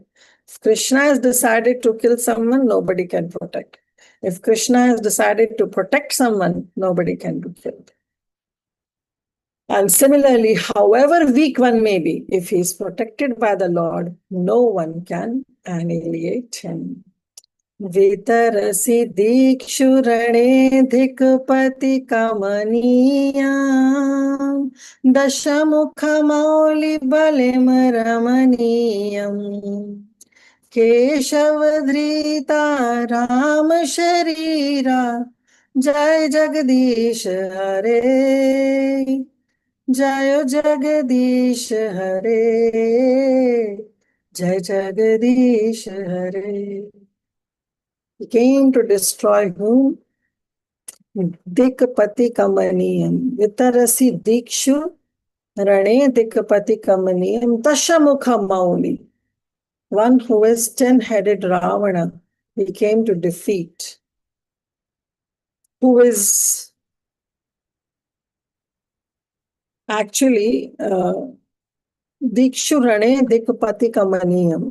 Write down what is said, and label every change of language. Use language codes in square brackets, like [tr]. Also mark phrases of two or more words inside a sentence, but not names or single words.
[en] If Krishna has decided to kill someone, nobody can protect. If Krishna has decided to protect someone, nobody can be killed. And similarly, however weak one may be, if he is protected by the Lord, no one can annihilate him. [sa] वितरसि दिक्षुरणे दिक्पति कमनीयं दशमुख मौलि बलिं रमणीयम् केशवधृत राम शरीर जय जगदीश हरे जय जगदीश हरे जय जगदीश हरे. [en] He came to destroy whom? [sa] दिक्पति कमनीयम्. वितरसि दिक्षु रणे दिक्पति कमनीयं दशमुख मौलि. [en] One who is 10-headed Ravana, he came to defeat. Who is actually [sa] दिक्षु रणे दिक्पति कमनीयम्.